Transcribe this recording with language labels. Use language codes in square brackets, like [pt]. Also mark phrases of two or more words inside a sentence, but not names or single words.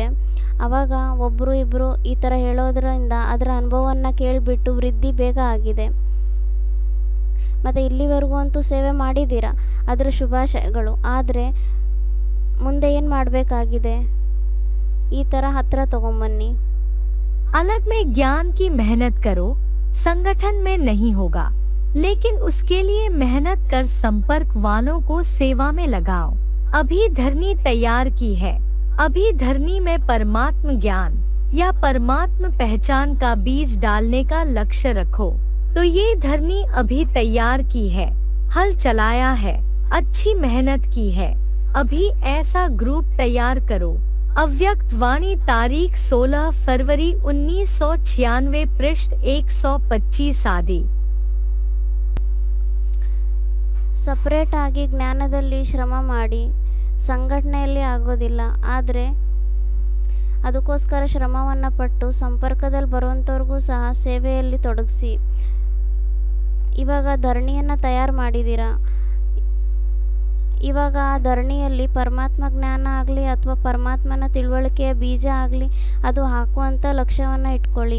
[kn] ಆವಾಗ ಒಬ್ಬರು ಇಬ್ಬರು ಈ ಥರ ಹೇಳೋದ್ರಿಂದ ಅದರ ಅನುಭವವನ್ನು ಕೇಳಿಬಿಟ್ಟು ವೃದ್ಧಿ ಬೇಗ ಆಗಿದೆ. ಮತ್ತು ಇಲ್ಲಿವರೆಗೂ ಅಂತೂ ಸೇವೆ ಮಾಡಿದ್ದೀರಾ, ಅದರ ಶುಭಾಶಯಗಳು. ಆದರೆ ಮುಂದೆ ಏನು ಮಾಡಬೇಕಾಗಿದೆ, ಈ ಥರ ಹತ್ತಿರ ತಗೊಂಬನ್ನಿ. [hi] अलग में ज्ञान की मेहनत करो, संगठन में नहीं होगा, लेकिन उसके लिए मेहनत कर संपर्क वालों को सेवा में लगाओ। अभी धरनी तैयार की है, अभी धरनी में परमात्म ज्ञान या परमात्म पहचान का बीज डालने का लक्ष्य रखो। तो ये धरनी अभी तैयार की है, हल चलाया है, अच्छी मेहनत की है। अभी ऐसा ग्रुप तैयार करो। अव्यक्त वाणी तारीख 16 फरवरी 1996 पृष्ठ 125 आदि। [kn] ಸಪ್ರೇಟ್ ಆಗಿ ಜ್ಞಾನದಲ್ಲಿ ಶ್ರಮ ಮಾಡಿ ಸಂಘಟನೆಯಲ್ಲಿ ಆಗೋದಿಲ್ಲ, ಆದರೆ ಅದಕ್ಕೋಸ್ಕರ ಶ್ರಮವನ್ನು ಪಟ್ಟು ಸಂಪರ್ಕದಲ್ಲಿ ಬರುವಂಥವ್ರಿಗೂ ಸಹ ಸೇವೆಯಲ್ಲಿ ತೊಡಗಿಸಿ. ಇವಾಗ ಧರಣಿಯನ್ನು ತಯಾರು ಮಾಡಿದ್ದೀರಾ, ಇವಾಗ ಆ ಧರಣಿಯಲ್ಲಿ ಪರಮಾತ್ಮ ಜ್ಞಾನ ಆಗಲಿ ಅಥವಾ ಪರಮಾತ್ಮನ ತಿಳುವಳಿಕೆಯ ಬೀಜ ಆಗಲಿ ಅದು ಹಾಕುವಂಥ ಲಕ್ಷ್ಯವನ್ನು ಇಟ್ಕೊಳ್ಳಿ.